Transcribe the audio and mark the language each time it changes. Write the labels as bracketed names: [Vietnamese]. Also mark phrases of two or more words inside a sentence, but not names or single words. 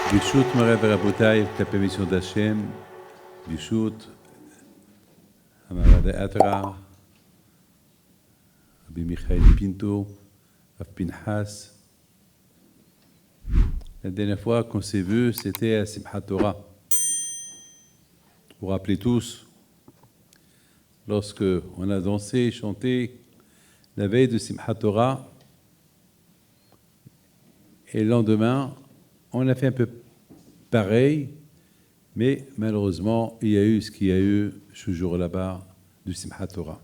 [Hebrew] ברשות מוריי ורבותיי, כלפי מיסוד השם, ברשות המעמד האתרה, רבי מיכאל פינטו, רב פנחס. [French] La dernière fois qu'on s'est vu, c'était à Simchat Torah. Vous vous rappelez tous, lorsque on a dansé et chanté la veille de Simchat Torah, et le lendemain, on a fait un peu pareil, mais malheureusement, il y a eu ce qu'il y a eu ce jour là-bas du Simchat Torah.